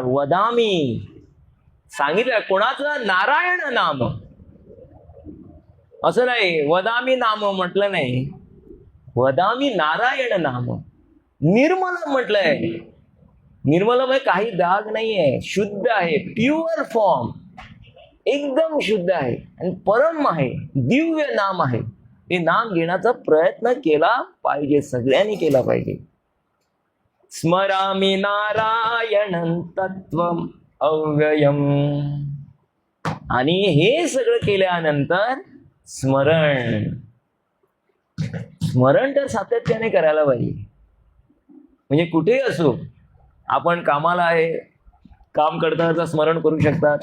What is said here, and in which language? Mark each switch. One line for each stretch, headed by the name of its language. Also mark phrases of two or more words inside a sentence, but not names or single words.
Marathi: वदामी सांगितलं कोणाचं, नारायण नाम. असं नाही वदामी नाम म्हटलं नाही,
Sanskrit: वदामी नारायण नाम.
Marathi: निर्मलम म्हटलंय, निर्मलम आहे, काही दाग नाहीये, शुद्ध आहे,
English: pure form,
Marathi: एकदम शुद्ध आहे आणि परम आहे, दिव्य नाम आहे. ते नाम घेण्याचा प्रयत्न केला पाहिजे, सगळ्यांनी केला पाहिजे.
Sanskrit: स्मरामि नारायणं तत्वम अव्ययम.
Marathi: आणि हे सगळं केल्यानंतर स्मरण, स्मरण तर सातत्याने करायला पाहिजे. म्हणजे कुठेही असो, आपण कामाला आहे, काम करता स्मरण करू शकतात.